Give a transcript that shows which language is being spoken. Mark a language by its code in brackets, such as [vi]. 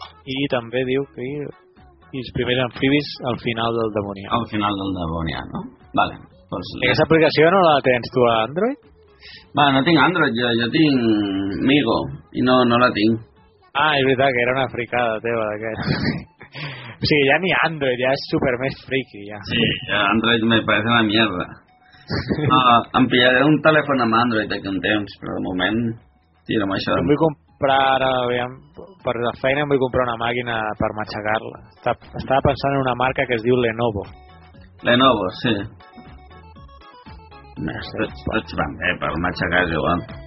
[ca] I també diu que els primers amfibis al final del Devonian. Al final del Devonian, no? Vale. Pues... Aquesta aplicació no la tens tu a Android? Va, no tinc Android, jo tinc Migo i no la tinc. Ah, és veritat que era una fricada teva d'aquest. O sigui, ja ni Android, ja és super més friki ja. [es] Sí, Android me parece una mierda. [ca] No, em pillaré un telèfon amb Android d'aquí un temps, però de moment tiro amb això. Em vull comprar, aviam, per la feina em vull comprar una màquina per matxacar-la. Estava pensant en una marca que es diu Lenovo. Lenovo, sí. Tots van bé per matxacar, és igual.